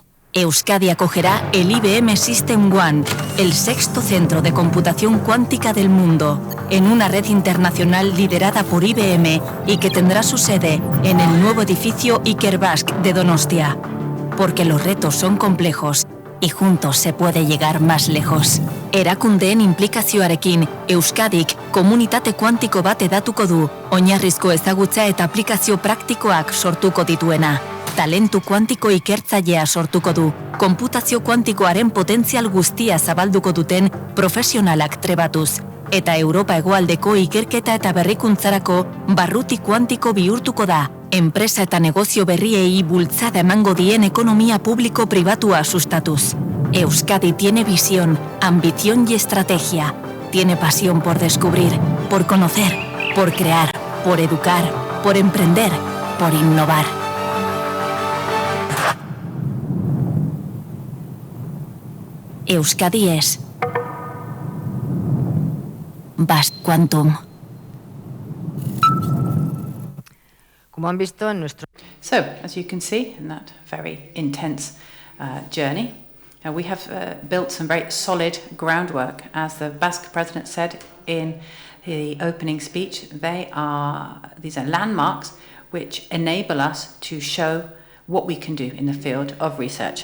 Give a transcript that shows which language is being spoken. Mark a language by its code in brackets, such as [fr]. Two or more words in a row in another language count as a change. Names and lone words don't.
[es] Euskadi acogerá el IBM System One, el 6º centro de computación cuántica del mundo, en una red internacional liderada por IBM y que tendrá su sede en el nuevo edificio ICUR Basque de Donostia. Porque los retos son complejos y juntos se puede llegar más lejos. [eu] Erakundeen inplikazioarekin, Euskadik komunitate kuantiko bat edatuko du, oinarrizko ezagutza eta aplikazio praktikoak sortuko dituena. Talentu kuantiko ikertzailea sortuko du, konputazio kuantikoaren potentzial guztia zabalduko duten profesionalak trebatuz, eta Europa hegoaldeko ikerketa eta berrikuntzarako barruti kuantiko bihurtuko da, enpresa eta negozio berriei bultzada emango dien ekonomia publiko-pribatua sustatuz. [es] Euskadi tiene visión, ambición y estrategia. Tiene pasión por descubrir, por conocer, por crear, por educar, por emprender, por innovar. Euskadi es Basque Quantum. Como han visto en nuestro... [en] So, as you can see in that very intense journey, we have built some very solid groundwork. As the Basque president said in the opening speech, these are landmarks which enable us to show what we can do in the field of research.